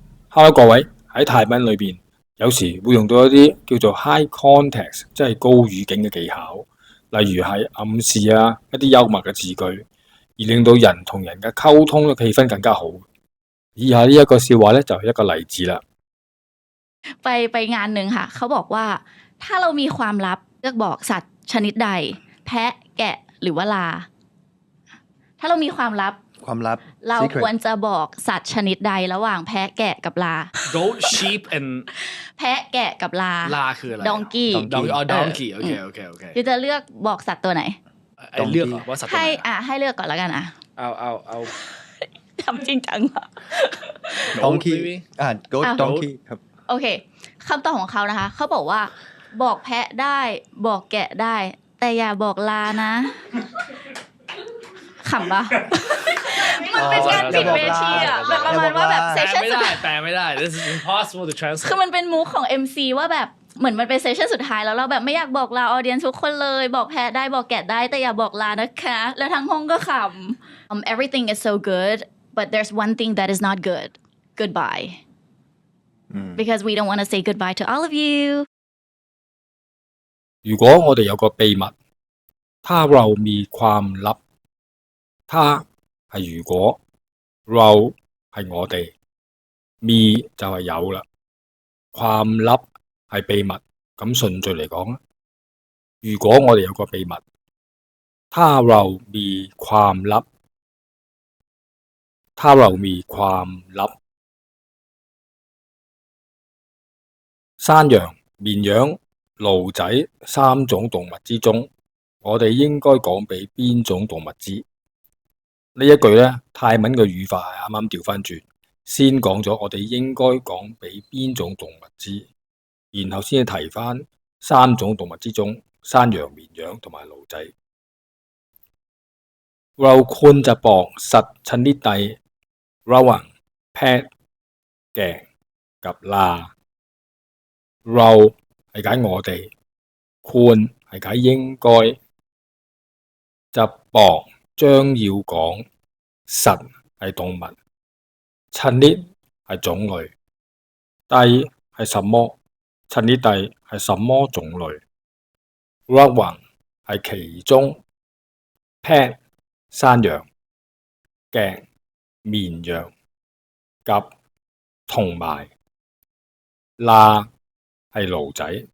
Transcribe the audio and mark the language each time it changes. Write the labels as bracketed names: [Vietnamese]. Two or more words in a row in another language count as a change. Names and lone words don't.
[Cantonese] Hello，各位，喺泰文裏邊，有時會用到一啲叫做 [English] high context， [Cantonese] 即係高語境嘅技巧，例如係暗示一啲幽默嘅字句，而令到人同人嘅溝通嘅氣氛更加好。以下呢一個笑話咧就係一個例子啦。 ไปงานหนึ่งค่ะเขาบอกว่าถ้าเรามีความลับเลือกบอกสัตว์ชนิดใดแพะแกะหรือว่าลาถ้าเรามีความลับเราควรจะบอกสัตว์ชนิดใดระหว่างแพะแกะกับลา [English] Goat sheep and [Thai] แพะแกะกับลา ลาคืออะไร [English] donkey [Thai] donkey โอเค คือจะเลือกบอกสัตว์ตัวไหน เลือกว่าสัตว์ตัวไหน ให้เลือกก่อนแล้วกัน เอา ทำจริงจังอ่ะ [English] donkey goat donkey ครับ [Thai] โอเคคำตอบของเขานะคะเขาบอกว่าบอกแพะได้บอกแกะได้แต่อย่าบอกลานะขำปะมันเป็นการปิดเวทีอ่ะแบบประมาณว่าแบบเซสชั่นสุดท้าย แปลไม่ได้ [English] This is impossible to translate [Thai] คือมันเป็นมูฟของ MC ว่าแบบเหมือนมันเป็นเซสชั่นสุดท้ายแล้วเราแบบไม่อยากบอกลาออเดียนทุกคนเลยบอกแพะได้บอกแกะได้แต่อย่าบอกลานะคะแล้วทั้งห้องก็ขำ [English] everything is so good but there's one thing that is not good goodbye because we don't want to say goodbye to all of you [Cantonese] 如果我哋有個秘密， [Thai] ถ้าเรามีความลับ， [Cantonese] 他係如果， เรา係我哋， มี就係有啦， ความลับ係秘密。咁順序嚟講，如果我哋有個秘密， [Thai] ถ้าเรามีความลับ，ถ้าเรามีความลับ。 [Cantonese] 山羊、綿羊、驢仔三種動物之中，我哋應該講俾邊種動物知？呢一句呢，泰文嘅語法係啱啱調翻轉，先講咗我哋應該講俾邊種動物知，然後先提翻三種動物之中，山羊、綿羊同埋驢仔。 [Thai] เราควรจะบอกสัตว์ชนิดใดระหว่างแพะแกะกับลาเรา [Cantonese] 係解我哋， ควร係解應該， [Thai] จะบอก [Cantonese] 將要講，實係動物， ชนิด係種類， ใด係什麼， [Thai] ชนิดใด [Cantonese] 係什麼種類， ระหว่าง係其中， แพะ山羊， แกะ綿羊， กับ同埋， ลา係驢仔。